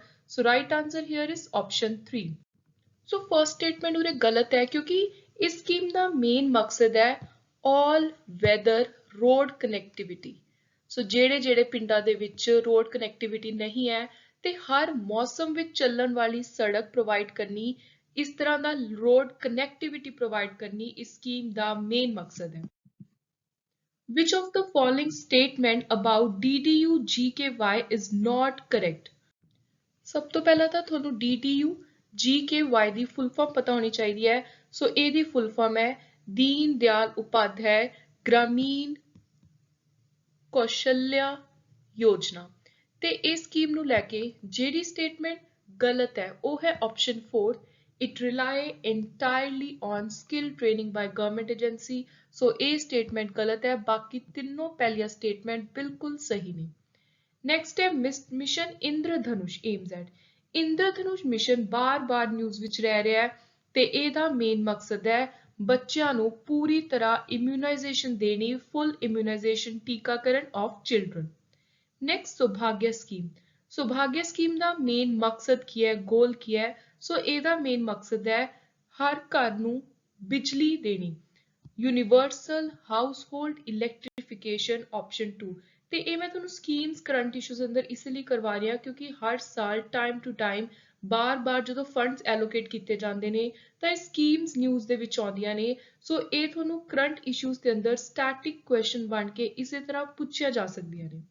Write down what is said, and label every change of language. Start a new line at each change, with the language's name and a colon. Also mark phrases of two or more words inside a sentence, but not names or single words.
English: So right answer here is option 3. So first statement
Punjabi: ਉਰੇ ਗਲਤ ਹੈ ਕਿਉਂਕਿ ਇਸ ਸਕੀਮ ਦਾ ਮੇਨ ਮਕਸਦ ਹੈ
English: all weather road connectivity.
Punjabi: So ਜਿਹੜੇ ਪਿੰਡਾਂ ਦੇ ਵਿੱਚ
English: road connectivity
Punjabi: ਨਹੀਂ ਹੈ ਤੇ ਹਰ ਮੌਸਮ ਵਿੱਚ ਚੱਲਣ ਵਾਲੀ ਸੜਕ ਪ੍ਰੋਵਾਈਡ ਕਰਨੀ ਇਸ ਤਰ੍ਹਾਂ ਦਾ
English: road connectivity
Punjabi: ਪ੍ਰੋਵਾਈਡ ਕਰਨੀ ਇਸ ਸਕੀਮ ਦਾ ਮੇਨ ਮਕਸਦ ਹੈ
English: Which of the following statement about DDU GKY is not correct?
Punjabi: ਸਭ ਤੋਂ ਪਹਿਲਾਂ ਤਾਂ ਤੁਹਾਨੂੰ DDU GKY ਦੀ
English: full form
Punjabi: ਪਤਾ ਹੋਣੀ ਚਾਹੀਦੀ ਹੈ ਸੋ ਇਹਦੀ
English: full form
Punjabi: ਹੈ ਦੀਨ ਦਿਆਲ ਉਪਾਧਿਆਏ ਗ੍ਰਾਮੀਣ ਕੌਸ਼ਲਿਆ ਯੋਜਨਾ ਤੇ ਇਸ ਸਕੀਮ ਨੂੰ ਲੈ ਕੇ ਜਿਹੜੀ ਸਟੇਟਮੈਂਟ ਗਲਤ ਹੈ ਉਹ ਹੈ ਆਪਸ਼ਨ 4
English: It rely entirely on skill training by government agency.
Hindi: So A statement गलत है, बाकी तीनों पहलिया statement बिल्कुल सही नहीं।
English: Next है Mission Indradhanush aims at।
Punjabi: ਇੰਦਰਧਨੁਸ਼ ਮਿਸ਼ਨ ਬਾਰ-ਬਾਰ ਨਿਊਜ਼ ਵਿੱਚ ਰਹਿ ਰਿਹਾ ਹੈ ਤੇ ਇਹਦਾ ਮੇਨ ਮਕਸਦ ਹੈ ਬੱਚਿਆਂ ਨੂੰ ਪੂਰੀ ਤਰ੍ਹਾਂ ਇਮਿਊਨਾਈਜੇਸ਼ਨ ਦੇਣੀ,
English: full immunization
Punjabi: ਟੀਕਾਕਰਨ
English: of children.
Punjabi: ਨੈਕਸਟ ਸੌਭਾਗਯ ਸਕੀਮ। ਸੌਭਾਗਯ ਸਕੀਮ ਦਾ ਮੇਨ ਮਕਸਦ ਕੀ ਹੈ, ਗੋਲ ਕੀ ਹੈ? ਸੋ ਇਹਦਾ ਮੇਨ ਮਕਸਦ ਹੈ ਹਰ ਘਰ ਨੂੰ ਬਿਜਲੀ ਦੇਣੀ,
English: Universal household electrification option 2.
Punjabi: ਤੇ ਇਹ ਮੈਂ ਤੁਹਾਨੂੰ
English: schemes current issues
Punjabi: ਅੰਦਰ ਇਸ ਲਈ ਕਰਵਾ ਰਹੀ ਹਾਂ ਕਿਉਂਕਿ ਹਰ ਸਾਲ
English: time to time
Punjabi: ਬਾਰ-ਬਾਰ ਜਦੋਂ
English: funds allocate
Punjabi: ਕੀਤੇ ਜਾਂਦੇ ਨੇ ਤਾਂ ਇਹ ਸਕੀਮਸ ਨਿਊਜ਼ ਦੇ ਵਿੱਚ ਆਉਂਦੀਆਂ ਨੇ। ਸੋ ਇਹ ਤੁਹਾਨੂੰ
English: current issues
Punjabi: ਦੇ ਅੰਦਰ
English: static question
Punjabi: ਬਣ ਕੇ ਇਸੇ ਤਰ੍ਹਾਂ ਪੁੱਛਿਆ ਜਾ ਸਕਦੀਆਂ ਨੇ।